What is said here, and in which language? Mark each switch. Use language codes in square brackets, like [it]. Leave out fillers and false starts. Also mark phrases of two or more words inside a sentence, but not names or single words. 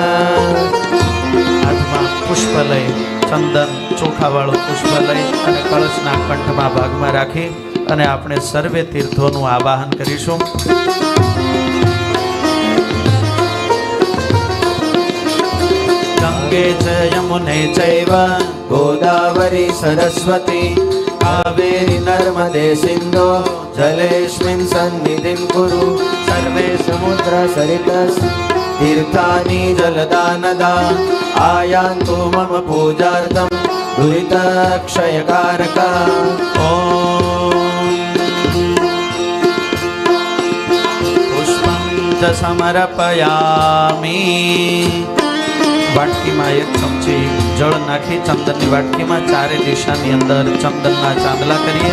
[gu] હાથમાં પુષ્પ લઈ, ચંદન ચોખાવાળું પુષ્પ લઈ અને કળશના કંઠમાં ભાગમાં રાખી અને આપણે સર્વે તીર્થોનું આવાહન કરીશું. [sa] ગંગે ચ યમુને ચૈવ गोदावरी सरस्वती कावेरी नर्मदे सिन्धो जलेऽस्मिन् सन्निधिं कुरु. सर्वे समुद्र सरितस् तीर्थानि जलदानदा आयान्तु मम पूजार्थं दुरितक्षयकारका. પુષ્પં ચ સમર્પયામિ. [gu] વાટકીમાં એક ચમચી જળ નાખી ચંદનની વાટકીમાં ચારે દિશાની અંદર ચંદનના ચાંદલા કરીએ.